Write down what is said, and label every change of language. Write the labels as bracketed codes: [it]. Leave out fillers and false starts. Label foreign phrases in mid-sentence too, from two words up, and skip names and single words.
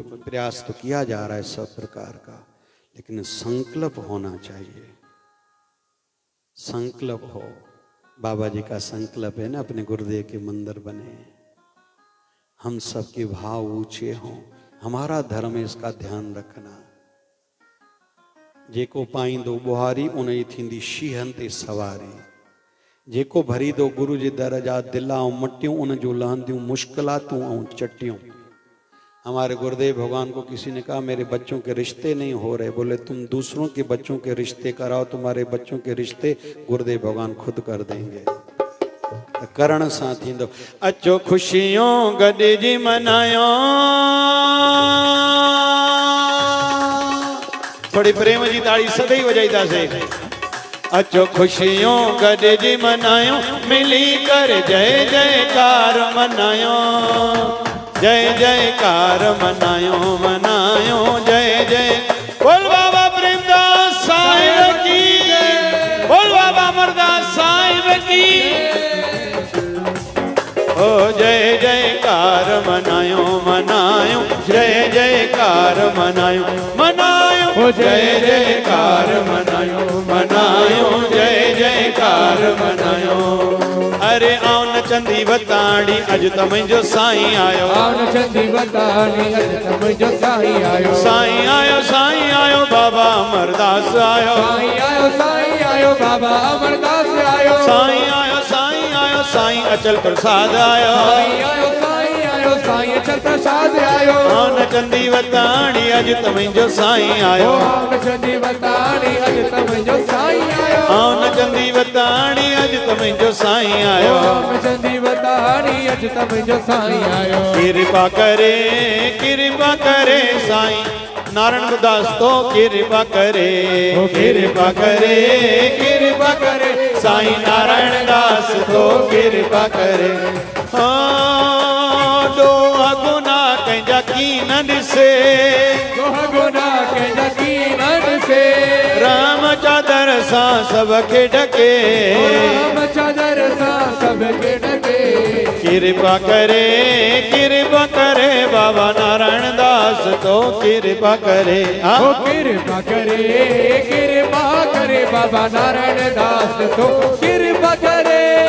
[hi] प्रयास तो किया जा रहा है सब प्रकार का, लेकिन संकल्प होना चाहिए। संकल्प हो। बाबा जी का संकल्प है ना, अपने गुरुदेव के मंदिर बने, हम सबके भाव ऊंचे हों। हमारा धर्म है, इसका ध्यान रखना। [sd] जेको पाईंदो बुहारी, उन थींदी शीहन ते सवारी। जेको भरी दो गुरु जी दर जा दिला ऐं मटियूं, उन जो लहंदियूं मुश्किलातूं ऐं चटियूं। [hi] हमारे गुरुदेव भगवान को किसी ने कहा, मेरे बच्चों के रिश्ते नहीं हो रहे। बोले, तुम दूसरों के बच्चों के रिश्ते कराओ, तुम्हारे बच्चों के रिश्ते गुरुदेव भगवान खुद कर देंगे। [sd] करण सां थींदो। अचो खुशियों गॾिजी मनायो। थोड़ी प्रेम जी ताड़ी सदैव वजाईंदासीं। अचो खुशियों गॾिजी मनायो, मिली कर जय जयकार मनायो। जय जयकार मनायो, मनायो जय जय। [hi] बोल बाबा प्रेमदास साहिब की, बोल बाबा अमरदास साहिब की। [sd] ओ जय जयकार मनायो, मनायो जय जयकार मनायो, मनायो ओ जय जयकार मनायो, मनायो जय जयकार मनायो। अरे आओ नचंदी वताड़ी, अज त मुंहिंजो साईं आयो। आओ नचंदी वताड़ी, अज त मुंहिंजो साईं आयो। साईं आयो, साईं आयो, बाबा अमरदास आयो। साईं आयो, साईं आयो, बाबा अमरदास आयो। साईं आयो, साईं आयो, साईं अचल प्रसाद आयो। साईं आयो, साईं आयो, साईं अचल प्रसाद आयो। आओ नचंदी वताड़ी, अज त मुंहिंजो साईं आयो। आओ नचंदी वताड़ी, अज त मुंहिंजो साईं आयो। आओ नचंदी वताड़ी, अज त मुंहिंजो साईं आयो। आओ नचंदी वताड़ी, अज त मुंहिंजो साईं आयो। कृपा करे, कृपा करे साईं नारायण दास तो कृपा करे। कृपा करे, कृपा करे साईं नारायण दास तो कृपा करे। ॾोह गुनाह कंहिंजा की न ॾिसे, ॾोह गुनाह कंहिंजा की न ॾिसे। राम चादर सां सबके ढके, राम चादर सां सबके ढके। कृपा करे, कृपा करे बाबा नारायण दास तो कृपा करे। ओ कृपा करे, कृपा करे बाबा नारायण दास तो कृपा करे।